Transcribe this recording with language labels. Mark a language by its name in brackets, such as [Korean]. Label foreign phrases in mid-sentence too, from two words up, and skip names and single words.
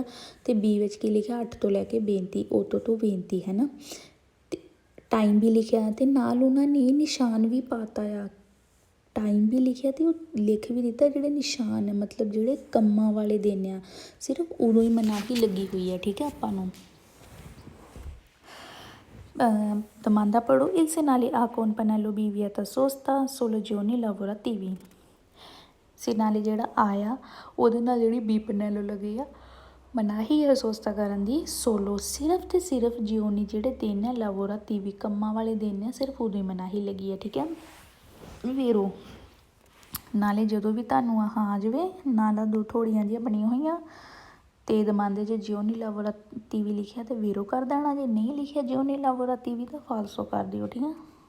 [Punjabi] ਅਤੇ ਬੀ ਵਿੱਚ ਕੀ ਲਿਖਿਆ, 8 ਤੋਂ ਲੈ ਕੇ ਬੇਨਤੀ, ਉਤੋਂ ਤੋਂ ਬੇਨਤੀ, ਹੈ ਨਾ। ਅਤੇ ਟਾਈਮ ਵੀ ਲਿਖਿਆ ਅਤੇ ਨਾਲ ਉਹਨਾਂ ਨੇ ਨਿਸ਼ਾਨ ਵੀ ਪਾਤਾ ਆ, ਟਾਈਮ ਵੀ ਲਿਖਿਆ ਅਤੇ ਉਹ ਲਿਖ ਵੀ ਦਿੱਤਾ ਜਿਹੜੇ ਨਿਸ਼ਾਨ, ਮਤਲਬ ਜਿਹੜੇ ਕੰਮਾਂ ਵਾਲੇ ਦਿਨ ਆ, ਸਿਰਫ ਉਦੋਂ ਹੀ ਮਨਾਹੀ ਲੱਗੀ ਹੋਈ ਹੈ, ਠੀਕ ਹੈ। ਆਪਾਂ ਨੂੰ [Italian] domanda paro il segnale A con pannello B vieta sosta solo giorni lavorativi। [Punjabi] ਸਿਨਾਲੇ ਜਿਹੜਾ ਆ ਉਹਦੇ ਨਾਲ ਜਿਹੜੀ ਬੀ ਪਨੈਲੋ ਲੱਗੀ ਆ, ਮਨਾਹੀ ਹੈ ਸੋਸਤਾ ਕਰਨ ਦੀ, ਸੋਲੋ ਸਿਰਫ ਅਤੇ ਸਿਰਫ ਜਿਓਨੀ ਜਿਹੜੇ ਦਿਨ ਹੈ ਲਾਵੋਰਾਤੀਵੀ ਕੰਮਾਂ ਵਾਲੇ ਦਿਨ ਆ, ਸਿਰਫ ਉਦੋਂ ਹੀ ਮਨਾਹੀ ਲੱਗੀ ਹੈ, ਠੀਕ ਹੈ। ਵੇਰੋ ਨਾਲੇ ਜਦੋਂ ਵੀ ਤੁਹਾਨੂੰ ਆਹ ਆ ਜਾਵੇ, ਨਾਲ ਦੋ ਥੋੜੀਆਂ ਜਿਹੀਆਂ ਬਣੀਆਂ ਹੋਈਆਂ ਅਤੇ ਦਮਾਂਦੇ 'ਚ [Italian] giorni lavorativi [Punjabi] ਲਿਖਿਆ ਤਾਂ ਵੇਰੋ ਕਰ ਦੇਣਾ, ਜੇ ਨਹੀਂ ਲਿਖਿਆ [Italian] giorni lavorativi [Punjabi] ਤਾਂ ਫਾਲਸੋ ਕਰ ਦਿਓ, ਠੀਕ ਆ।